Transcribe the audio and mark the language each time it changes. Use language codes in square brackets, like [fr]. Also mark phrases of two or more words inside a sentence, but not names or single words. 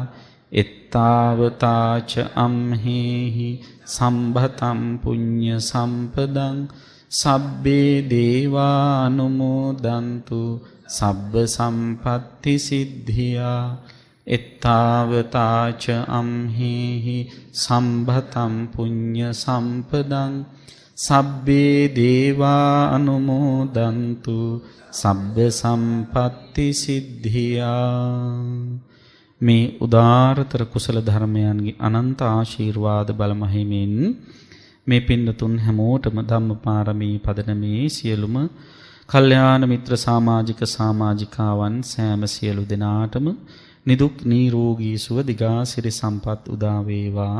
[pi] එත්තාවතාච අම්හෙහි සම්භතම් පුඤ්ඤ සම්පදං සබ්බේ දේවානුමෝදන්තු සබ්බ සම්පatti සිද්ධියා. එත්තාවතාච අම්හෙහි සම්භතම් පුඤ්ඤ සම්පදං සබ්බේ දේවා අනුමෝදන්තු සබ්බ සම්පatti සිද්ධියා. [si] මේ උදාරතර කුසල ධර්මයන්ගේ අනන්ත ආශිර්වාද බල මහිමින් මේ පින්නතුන් හැමෝටම ධම්මපාරමී පදනමේ සියලුම කල්යාණ මිත්‍ර සමාජිකාවන් සෑම සියලු දෙනාටම නිදුක් නිරෝගී සුව දිගාසිරි සම්පත් උදා වේවා.